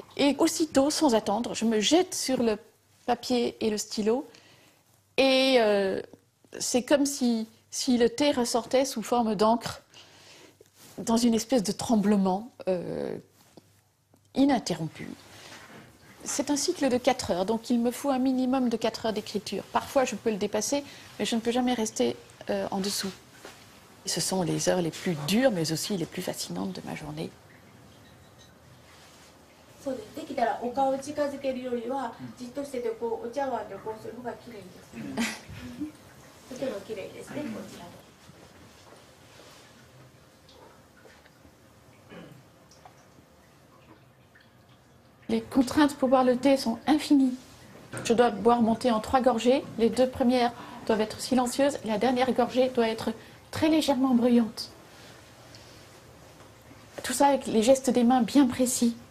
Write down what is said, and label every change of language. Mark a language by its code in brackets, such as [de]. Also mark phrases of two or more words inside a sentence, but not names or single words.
[fr] Et aussitôt, sans attendre, je me jette sur le papier et le stylo et c'est comme si le thé ressortait sous forme d'encre dans une espèce de tremblement ininterrompu. C'est un cycle de 4 heures, donc il me faut un minimum de 4 heures d'écriture. Parfois, je peux le dépasser, mais je ne peux jamais rester en dessous. Ce sont les heures les plus dures, mais aussi les plus fascinantes de ma journée. [ja] そうです。できたらお顔を近づけるよりはじっとしててこうお茶碗でこうする方が綺麗です。とても綺麗ですね、こちらで。 [fr] Les contraintes pour boire le thé sont infinies. Je dois boire mon thé en 3 gorgées. Les 2 premières doivent être silencieuses. La dernière gorgée doit être très légèrement bruyante. Tout ça avec les gestes des mains bien précis.